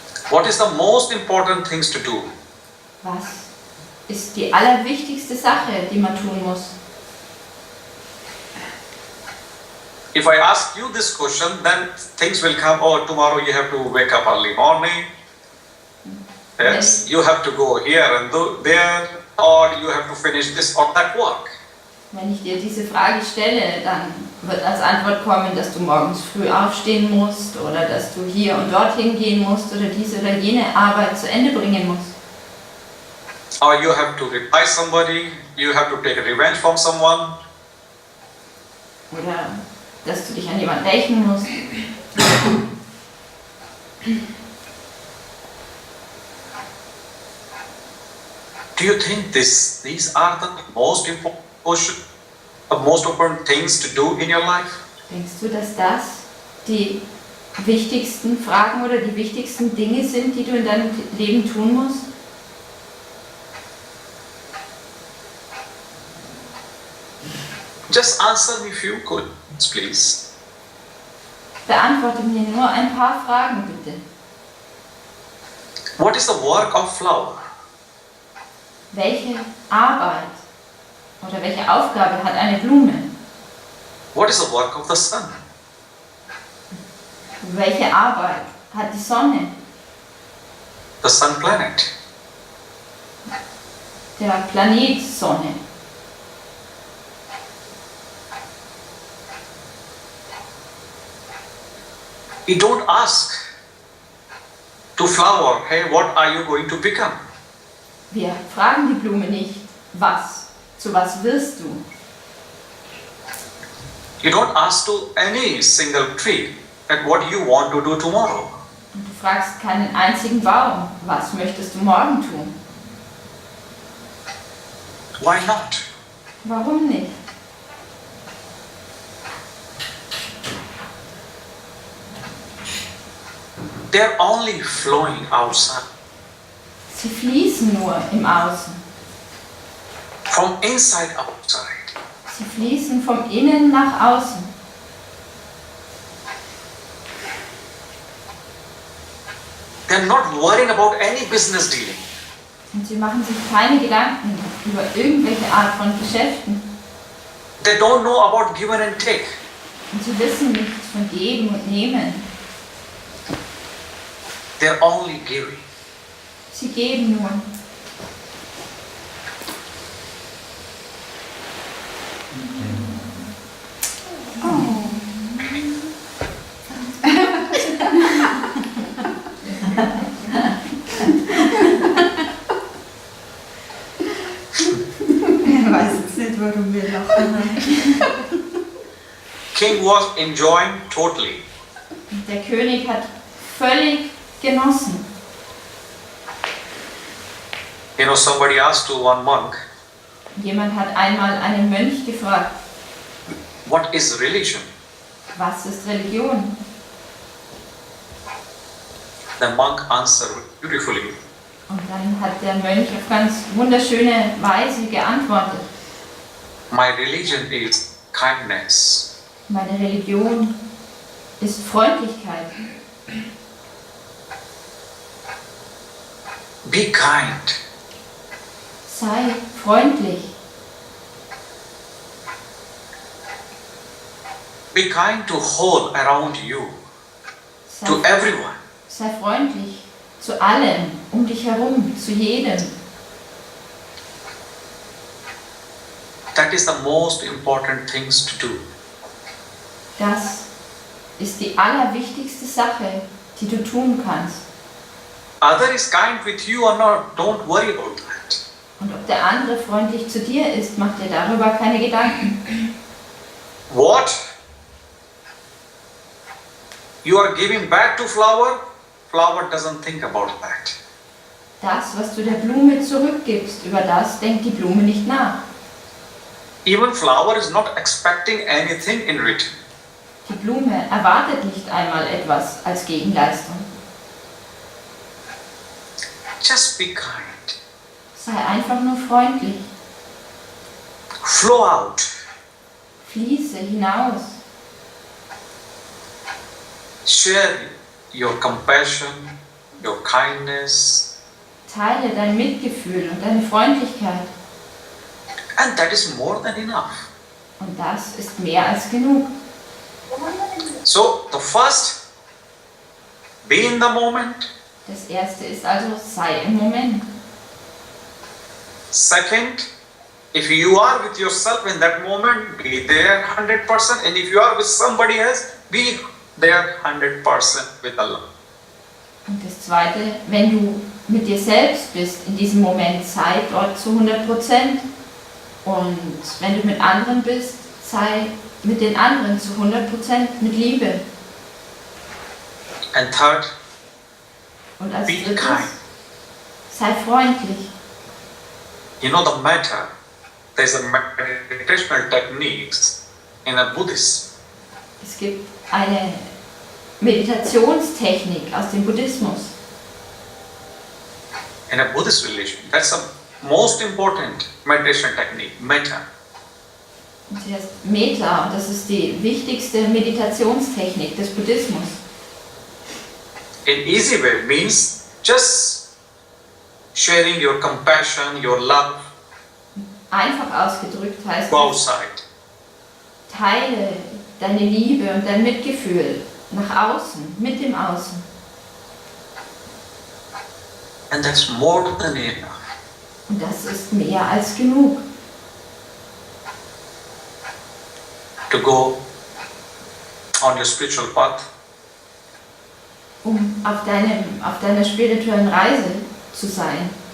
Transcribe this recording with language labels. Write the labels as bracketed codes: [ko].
[en] What is the most important things to do? [de] Was ist die allerwichtigste Sache, die man tun muss? [en] If I ask you this question, then things will come, oh, tomorrow you have to wake up early morning. Yes, you have to go here and there, or you have to finish this or that work. [de] Wenn ich dir diese Frage stelle, dann wird als Antwort kommen, dass du morgens früh aufstehen musst oder dass du hier und dorthin gehen musst oder diese oder jene Arbeit zu Ende bringen musst. [en] Or you have to reply somebody, you have to take revenge from someone. [de] Oder dass du dich an jemanden rächen musst. [en] Do you think these are the most important things to do in your life? [de] Denkst du, dass das die wichtigsten Fragen oder die wichtigsten Dinge sind, die du in deinem Leben tun musst? [en] Just answer me few questions, please. [de] Beantworte mir nur ein paar Fragen, bitte. [en] What is the work of flower? [de] Welche Arbeit oder welche Aufgabe hat eine Blume? [en] What is the work of the sun? [de] Welche Arbeit hat die Sonne, [en] The sun planet. [de] der Planet Sonne? [en] You don't ask to flower, hey, what are you going to become? [de] Wir fragen die Blume nicht, zu was wirst du? [en] You don't ask to any single tree that what you want to do tomorrow. [de] Und du fragst keinen einzigen Baum, was möchtest du morgen tun? [en] Why not? [de] Warum nicht? [en] They're only flowing outside. [de] Sie fließen nur im Außen. [en] From inside outside. [de] Sie fließen vom Innen nach außen. [en] They're not worrying about any business dealing. [de] Und sie machen sich keine Gedanken über irgendwelche Art von Geschäften. [en] They don't know about give and take. [de] Und sie wissen nichts von Geben und Nehmen. [en] They're only giving. [de] Sie geben nur. Ich weiß jetzt nicht, warum wir lachen. [en] King was enjoying totally. [de] Und der König hat völlig genossen. [en] You know, somebody asked to one monk, [de] Jemand hat einmal einen Mönch gefragt, [en] what is religion? [de] Was ist Religion? [en] The monk answered beautifully. [de] Und dann hat der Mönch auf ganz wunderschöne Weise geantwortet. [en] My religion is kindness. [de] Meine Religion ist Freundlichkeit. [en] Be kind. [de] Sei freundlich. [en] Be kind to all around you, [de] Sei, [en] to everyone. [de] sei freundlich zu allem, um dich herum, zu jedem. [en] That is the most important things to do. [de] Das ist die allerwichtigste Sache, die du tun kannst. [en] Other is kind with you or not, don't worry about that. [de] Und ob der andere freundlich zu dir ist, mach dir darüber keine Gedanken. [en] What you are giving back to flower, flower doesn't think about that. [de] Das, was du der Blume zurückgibst, über das denkt die Blume nicht nach. [en] Even flower is not expecting anything in return. [de] Die Blume erwartet nicht einmal etwas als Gegenleistung. [en] Just be kind. [de] Sei einfach nur freundlich. [en] Flow out. [de] Fließe hinaus. [en] Share your compassion, your kindness, [de] Teile dein Mitgefühl und deine Freundlichkeit. [en] and that is more than enough. [de] Und das ist mehr als genug. [en] So the first, be in the moment. [de] Das erste ist also, sei im Moment. [en] Second, if you are with yourself in that moment, be there 100%. And if you are with somebody else, be there 100% with Allah. [de] Und das zweite, wenn du mit dir selbst bist, in diesem Moment, sei dort zu 100%. Und wenn du mit anderen bist, sei mit den anderen zu 100% mit Liebe. [en] And third, [de] Und als [en] be [de] drittes, [en] kind. [de] sei freundlich. [en] You know the matter, there's a meditational techniques in a Buddhism. [de] Es gibt eine Meditationstechnik aus dem Buddhismus. [en] In a Buddhist religion, that's the most important meditation technique, metta. [de] Und sie heißt Metta und das ist die wichtigste Meditationstechnik des Buddhismus. [en] In easy way means just sharing your compassion, your love, [de] Einfach ausgedrückt heißt [en] go [de] es, [en] outside. [de] teile deine Liebe und dein Mitgefühl nach außen, mit dem Außen. [en] And that's more than enough. [de] Und das ist mehr als genug, [en] To go on your spiritual path [de] um auf deiner spirituellen Reise zu sein